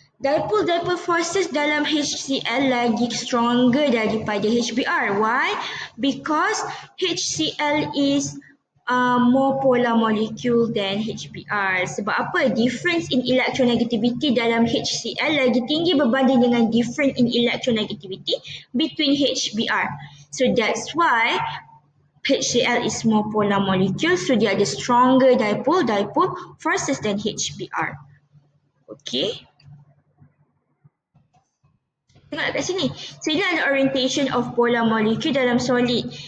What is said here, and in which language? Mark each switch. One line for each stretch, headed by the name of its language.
Malay: Dipole forces dalam HCl lagi stronger daripada HBr.
English: Why? Because HCl is more polar molecule than HBr.
Malay: Sebab apa?
English: Difference in electronegativity
Malay: dalam HCl lagi tinggi berbanding dengan
English: difference in electronegativity between HBr. So that's why HCl is more polar molecule,
Malay: so dia ada
English: stronger dipole forces than HBr. Okay.
Malay: Tengok kat sini.
English: So
Malay: ini adalah
English: orientation of polar molecule dalam solid.